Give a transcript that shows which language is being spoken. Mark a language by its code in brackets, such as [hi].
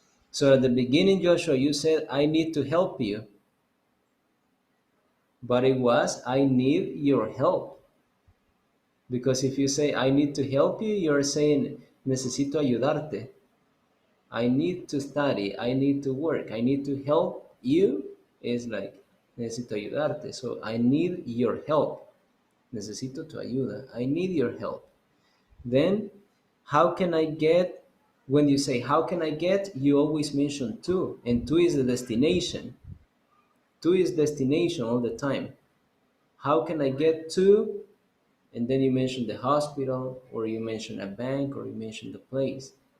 [en] So at the beginning, Joshua, you said, I need to help you, but it was, I need your help. Because if you say, I need to help you, you're saying, [es] necesito ayudarte. [en] I need to study, I need to work, I need to help you. Is like, [es] necesito ayudarte. [en] So I need your help. [es] Necesito tu ayuda. [en] I need your help. Then, how can I get, when you say, how can I get, you always mention to, and to is the destination. To is destination all the time. How can I get to, and then you mention the hospital, or you mention a bank, or you mention the place.